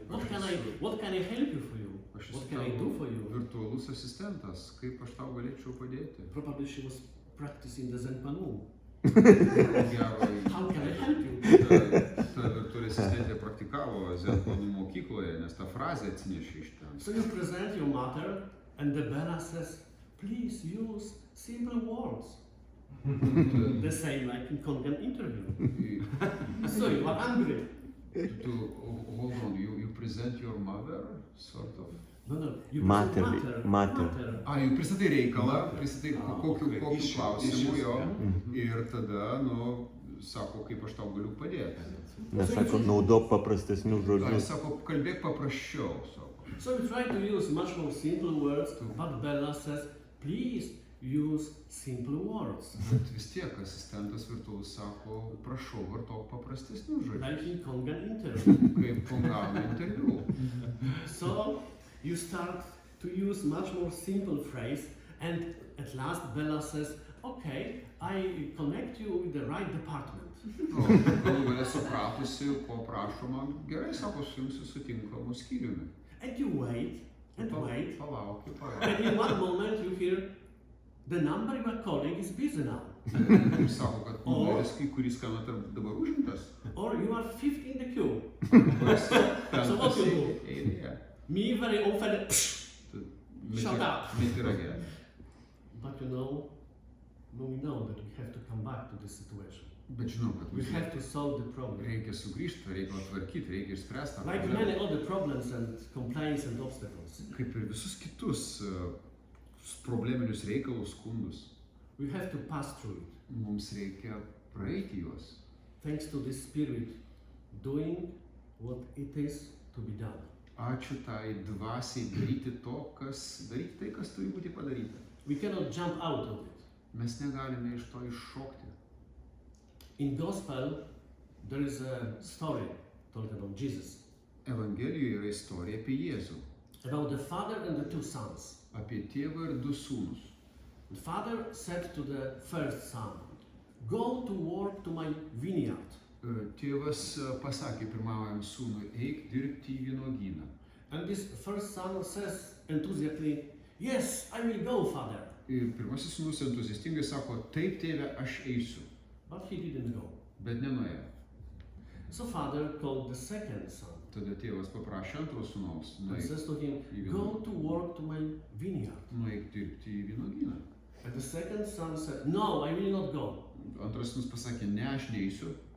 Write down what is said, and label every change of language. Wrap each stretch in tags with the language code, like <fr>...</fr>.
<en>What can I help you for you? What can I do for you?</en> <lt>Virtualus asistentas, kaip aš tau galėčiau padėti?</lt> <en>Probably she was practicing the Zen Panu.</en> <lt>Gero,</lt> <en>How can I help you?</en> <lt>ta virtuali asistentė praktikavo Zenkonų mokykloje, nes tą frazę atsinešė iš ten.</lt> <en>So you present your mother, and the Bella says, please use simple words. The same like in Kongan interview. So you are angry. Hold on, you present your mother, sort of. No, you Mater. present matter.</en> <lt>Jau pristatai reikalą, pristatai kokiu klausimu jo ir tada, sako, kaip aš tau galiu padėti. Nesako, naudok paprastesnius Jis žodžius. sako, kalbėk paprasčiau, sako.</lt> <en>So you try to use much more simple words, but Bella says, please use simple words.</en> <lt>Bet vis tiek asistentas virtualus sako, prašau, vartok paprastesnius žodžius.</lt> <en>Like in Kongan interview.</en> <lt>Kaip Kongano interviu.</lt> <en>So you start to use much more simple phrase, and at last Bella says, okay, I connect you with the right department.</en> <lt>Galų galę supratusi, ko prašoma, gerai, sako, sujungsiu su tinkamu skyriumi.</lt> <en>And you wait, and wait,</en> <lt>Palaukiu.</lt> <en>and in one moment you hear, the number you are calling is busy now.</en> <lt>Ir sako, kad numeris, kurį skambinate dabar užimtas.</lt> <en>Or you are fifth in the queue. So what you do?</en> <lt>Eilėje.</lt> <en>Me very often, shut up. Metirage. But we know that we have to come back to this situation.</en> <lt>Bet žinom, kad</lt> <en>We have to solve the problem.</en> <lt>reikia sugrįžti, reikia tvarkyti, reikia išspręsti tą</lt> <en>Like</en> <lt>problemą.</lt> <en>many other problems and complaints and obstacles,</en> <lt>Kaip ir visus kitus probleminius reikalus, skundus,</lt> <en>we have to pass through it.</en> <lt>mums reikia praeiti juos.</lt> <en>Thanks to this spirit doing what it is to be done.</en> <lt>Ačiū tai dvasiai daryti tai, kas turi būti padaryta.</lt> <en>We cannot jump out of it.</en> <lt>Mes negalime iš to iššokti.</lt> <en>In Gospel, there is a story told about Jesus,</en> <lt>Evangelijoje yra istorija apie Jėzų,</lt> <en>about the father and the two sons.</en> <lt>apie tėvą ir du sūnus.</lt> <en>The father said to the first son, go to work to my vineyard.</en> <lt>Tėvas pasakė pirmajam sūnui, eik dirbti į vynuogyną.</lt> <en>And this first son says enthusiastically, yes, I will go, father.</en> <lt>Ir pirmasis sūnus entuziastingai sako, taip tėve, aš eisiu,</lt> <en>But he didn't go.</en> <lt>bet nenuėjo.</lt> <en>So father called the second son</en> <lt>Tada tėvas paprašė antro sūnaus,</lt> <en>and says to him, go to work to my vineyard.</en> <lt>nueik dirbti į vynuogyną.</lt> <en>And the second son said, no, I will not go.</en> <lt>Antras sūnus pasakė, ne, aš neisiu,</lt>